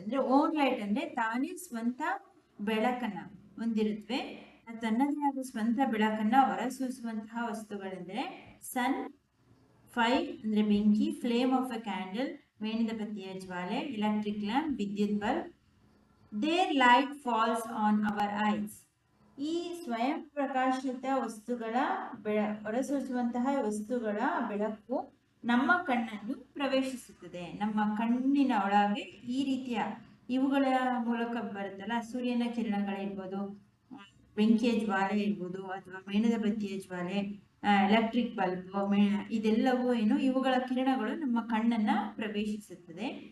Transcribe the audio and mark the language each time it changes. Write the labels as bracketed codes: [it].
[kn] ಅಂದರೆ [en] own light [kn] ಅಂದರೆ ತಾನೇ ಸ್ವಂತ ಬೆಳಕನ್ನು ಹೊಂದಿರುತ್ತವೆ. ತನ್ನದೇ ಆದ ಸ್ವಂತ ಬೆಳಕನ್ನು ಹೊರಸೂಸುವಂತಹ ವಸ್ತುಗಳೆಂದರೆ ಸನ್, ಫೈರ್ ಅಂದರೆ ಬೆಂಕಿ, [en] flame of a candle [kn] ಮೇಣದ ಬತ್ತಿಯ ಜ್ವಾಲೆ, ಎಲೆಕ್ಟ್ರಿಕ್ ಲ್ಯಾಂಪ್ ವಿದ್ಯುತ್ bulb. [en] Their light falls on our eyes. [kn] ಈ ಸ್ವಯಂ ಪ್ರಕಾಶಿತ ವಸ್ತುಗಳ ಹೊರಸೂಸುವಂತಹ ವಸ್ತುಗಳ ಬೆಳಕು ನಮ್ಮ ಕಣ್ಣನ್ನು ಪ್ರವೇಶಿಸುತ್ತದೆ. ನಮ್ಮ ಕಣ್ಣಿನ ಒಳಗೆ ಈ ರೀತಿಯ ಇವುಗಳ ಮೂಲಕ ಬರುತ್ತಲ್ಲ, ಸೂರ್ಯನ ಕಿರಣಗಳಿರ್ಬೋದು, ಬೆಂಕಿಯ ಜ್ವಾಲೆ ಇರ್ಬೋದು, ಅಥವಾ ಮೇಣದ ಬತ್ತಿಯ ಜ್ವಾಲೆ, ಎಲೆಕ್ಟ್ರಿಕ್ ಬಲ್ಬ್, ಇದೆಲ್ಲವೂ ಏನು, ಇವುಗಳ ಕಿರಣಗಳು ನಮ್ಮ ಕಣ್ಣನ್ನು ಪ್ರವೇಶಿಸುತ್ತದೆ.